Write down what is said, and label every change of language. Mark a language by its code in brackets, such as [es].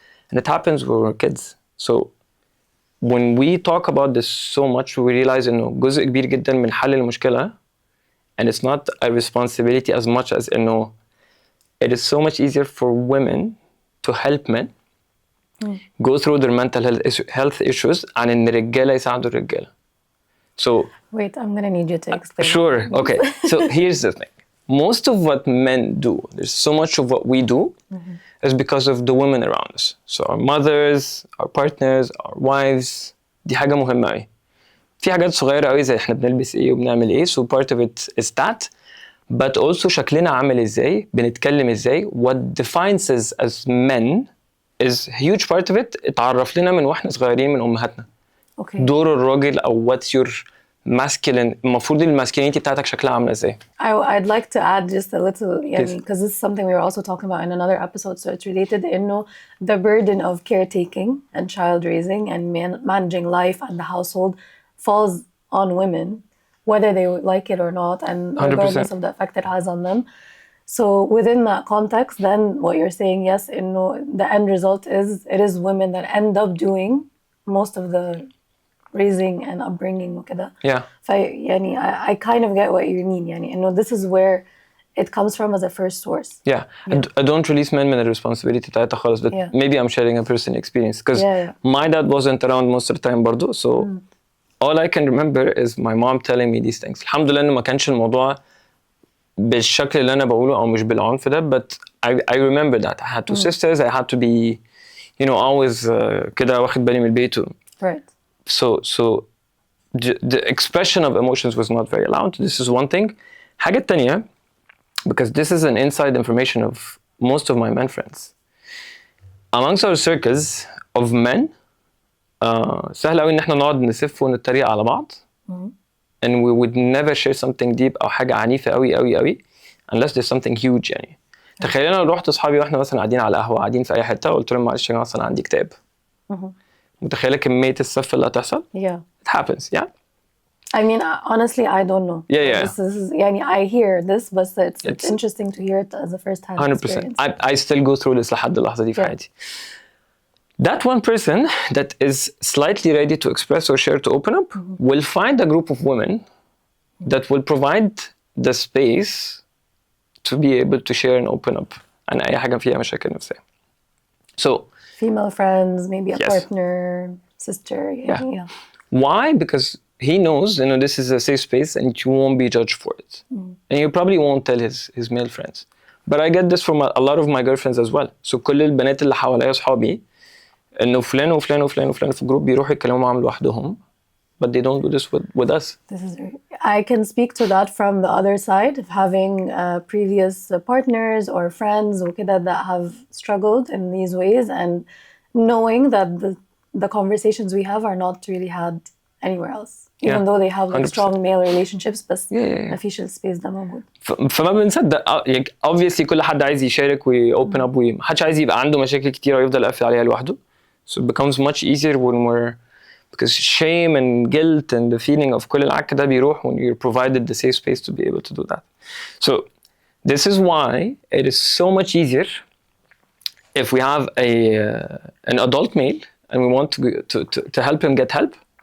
[en] And it happens when we're kids. So when we talk about this so much, we realize [ar] إنه جزء كبير جدا من حل المشكلة, [en] and it's not a responsibility as much as إنه it is so much easier for women to help men go through their mental health issues [ar] عن إن الرجالة يساعدوا الرجالة. [en] So wait, I'm gonna need you to explain. Sure. Okay. So here's the thing. Most of what men do, there's so much of what we do, is because of the women around us. So our mothers, our partners, our wives. [ar] دي حاجة مهمة أوي. في حاجات صغيرة أوي زي إحنا بنلبس إيه وبنعمل إيه. [en] So part of it is that. But also [ar] شكلنا عامل إزاي, بنتكلم إزاي. [en] What defines us as men is a huge part of it. [ar] اتعرف لنا من وإحنا صغيرين من أمهاتنا. [en] Okay. [ar] دور الراجل أو [en] what's your masculine, [ar] المفروض الماسكلينيتي بتاعتك شكلها عاملة إزاي. [en] I'd like to add just a little, because this is something we were also talking about in another episode, so it's related. إنه the burden of caretaking and child raising and managing life and the household falls on women, whether they like it or not, and regardless 100%. Of the effect it has on them. So within that context, then what you're saying, yes, the end result is it is women that end up doing most of the raising and upbringing وكده. Yeah. يعني I kind of get what you mean. يعني this is where it comes from as a first source. Yeah. I don't release men [ar] من الresponsibility بتاعتها خالص, [en] but maybe I'm sharing a personal experience because my dad wasn't around most of the time برضو, so all I can remember is my mom telling me these things. [ar] الحمد لله إنه ما كانش الموضوع بالشكل اللي أنا بقوله أو مش بالعنف ده, [en] but I remember that I had two sisters. I had to be, always [ar] كده واخد بالي من البيت. [en] Right. So the expression of emotions was not very allowed. This is one thing. [ar] حاجة تانية, [en] because this is an inside information of most of my men friends. Amongst our circles of men, [ar] سهل قوي إن إحنا نقعد نسف ونتريق على بعض. [en] And we would never share something deep [ar] أو حاجة عنيفة قوي قوي قوي [en] unless there's something huge يعني. [ar] تخيل أنا رحت أصحابي وإحنا مثلا قاعدين على قهوة قاعدين في أي حتة وقلت لهم معلش يا جماعة أصلا عندي كتاب. متخيلة كمية السف اللي هتحصل؟ [en] Yeah. It happens, yeah. I mean, honestly, I don't know. Yeah. This is, I hear this, but it's interesting to hear it as a first-hand 100%. experience. I still go through this [ar] لحد اللحظة دي في حياتي. [en] That one person that is slightly ready to express or share to open up will find a group of women that will provide the space to be able to share and open up [ar] عن أي حاجة فيها مشاكل نفسية. [en] So female friends, maybe a partner, sister. Yeah. Why? Because he knows, this is a safe space and you won't be judged for it. And you probably won't tell his male friends. But I get this from a lot of my girlfriends as well. [ar] So كل البنات اللي حواليا أصحابي إنه فلان وفلان وفلان وفلان في الجروب بيروحوا يتكلموا معاهم لوحدهم. [en] But they don't do this with us. I can speak to that from the other side of having previous partners or friends that have struggled in these ways, and knowing that the conversations we have are not really had anywhere else, even though they have strong male relationships, but [ar] ما فيش السبيس ده موجود. فما بنصدق obviously كل حد عايز يشارك [en] open up [ar] محدش عايز يبقى عنده مشاكل كتير ويفضل قافل عليها لوحده. [en] So it becomes much easier when we're, because shame and guilt and the feeling of [ar] كل العك ده بيروح [en] when you're provided the safe space to be able to do that. So this is why it is so much easier if we have an adult male and we want to help him get help.